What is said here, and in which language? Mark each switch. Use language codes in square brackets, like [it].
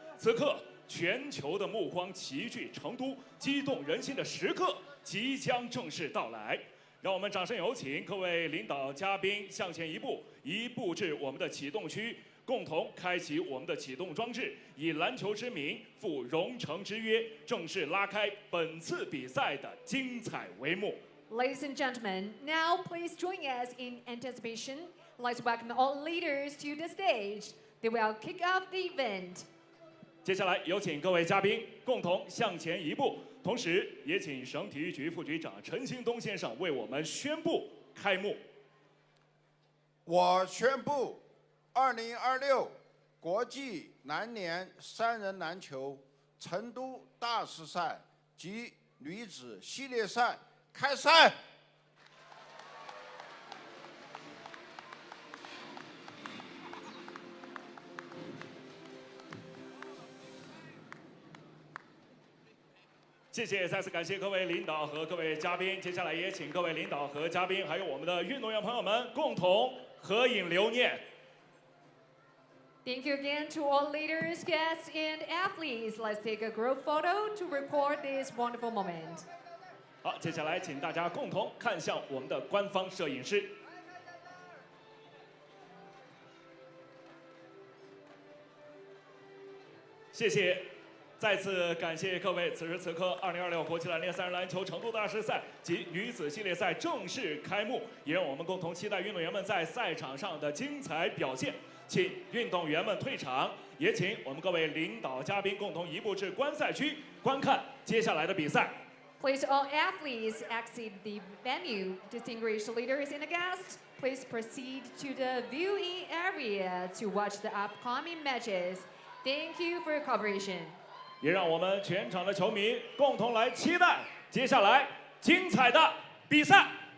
[zh] 此刻，全球的目光齐聚成都，激动人心的时刻即将正式到来。让我们掌声有请各位领导嘉宾向前一步，移步至我们的启动区，共同开启我们的启动装置，以篮球之名赴蓉城之约，正式拉开本次比赛的精彩帷幕。 [en] Ladies and gentlemen, now please join us in anticipation. Let's welcome all leaders to the stage. They will kick off the event. [zh] 接下来有请各位嘉宾共同向前一步，同时也请省体育局副局长陈兴东先生为我们宣布开幕。我宣布，2026国际篮联三人篮球成都大师赛及女子系列赛开赛。谢谢，再次感谢各位领导和各位嘉宾。接下来也请各位领导和嘉宾，还有我们的运动员朋友们共同合影留念。 [en] Thank you again to all leaders, guests, and athletes. Let's take a group photo to record this wonderful moment. [zh] 好，接下来请大家共同看向我们的官方摄影师。谢谢。再次感谢各位，此时此刻，2026国际篮联三人篮球成都大师赛及女子系列赛正式开幕，也让我们共同期待运动员们在赛场上的精彩表现。请运动员们退场，也请我们各位领导嘉宾共同移步至观赛区，观看接下来的比赛。 [en] Please all athletes exit the venue. Distinguished leaders and guests, please proceed to the viewing area to watch the upcoming matches. Thank you for your cooperation. [zh] 也让我们全场的球迷共同来期待接下来精彩的比赛。